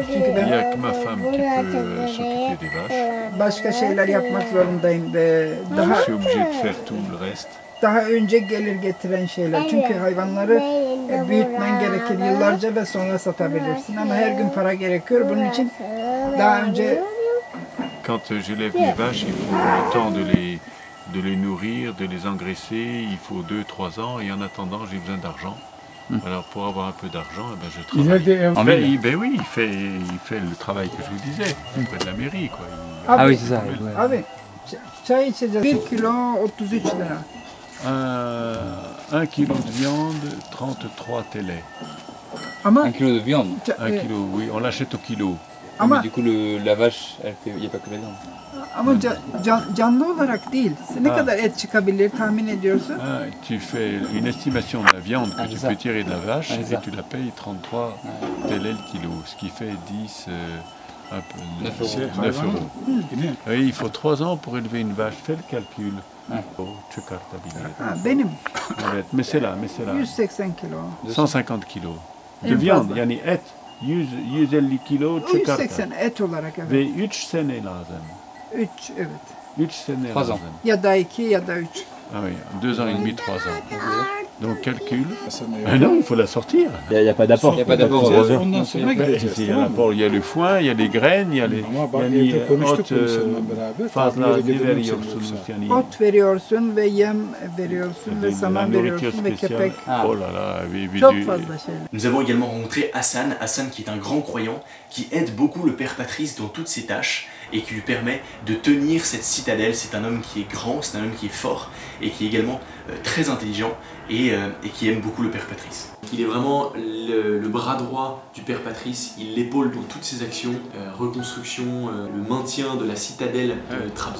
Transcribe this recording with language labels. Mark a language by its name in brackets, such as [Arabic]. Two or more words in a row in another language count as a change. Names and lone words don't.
[Turkish] Çünkü ben başka şeyler yapmak zorundayım ve daha önce gelir getiren şeyler. Çünkü hayvanları büyütmen gerekir yıllarca ve sonra satabilirsin. Ama her gün para gerekiyor. Bunun için daha önce [French] quand j'élève mes vaches, il faut le temps de les nourrir, de les engraisser, il faut 2-3 ans et en attendant j'ai besoin d'argent. Alors pour avoir un peu d'argent, eh ben, je travaille. Ben oui, il fait le travail que je vous disais, auprès de la mairie. Quoi. Ah oui, c'est ça. [Turkish] Abi, çay içeceğiz. 1 kilo 33 lira. [French] 1 kilo de viande, 33 télés. [Turkish] Ama [French] 1 kilo de viande. 1 kilo, oui, on l'achète au kilo. Mais du coup, la vache, il n'y a pas que la viande. [Turkish] Ama canlı olarak değil. Ne kadar et çıkabilir tahmin ediyorsun? [French] Tu fais une estimation de la viande que tu peux tirer de la vache et tu la payes 33 télés le kilo, ce qui fait 10, un peu, 9 euros. Oui, il faut 3 ans pour élever une vache. Fais le calcul. [Turkish] Benim. Evet, mesela 180 kilo. 150 [French] kilo de viande, [Turkish] yani et. 150 kilo çıkartır. 180 et olarak evet. Ve 3 sene lazım. 3 evet. 3 sene lazım. Ya da 2 ya da 3. [French] Ah oui, 2 ans et demi, 3 ans. Donc calcul. Ah non, il faut la sortir. Il n'y a pas d'apport. Il n'y a pas d'apport. Il y a le foin, il y a les graines, il y a les [Turkish] ot fazla ne veriyorsunuz yani. Ot veriyorsun ve yem veriyorsun ve saman veriyorsun ve kepek. [French] Oh là là, [Turkish] çok fazla şeyler. [French] Nous avons également rencontré Hassan qui est un grand croyant, qui aide beaucoup le Père Patrice dans toutes ses tâches et qui lui permet de tenir cette citadelle. C'est un homme qui est grand, c'est un homme qui est fort et qui est également très intelligent et qui aime beaucoup le Père Patrice. Il est vraiment le bras droit du Père Patrice, il l'épaule dans toutes ses actions, reconstruction, le maintien de la citadelle de Trabzon.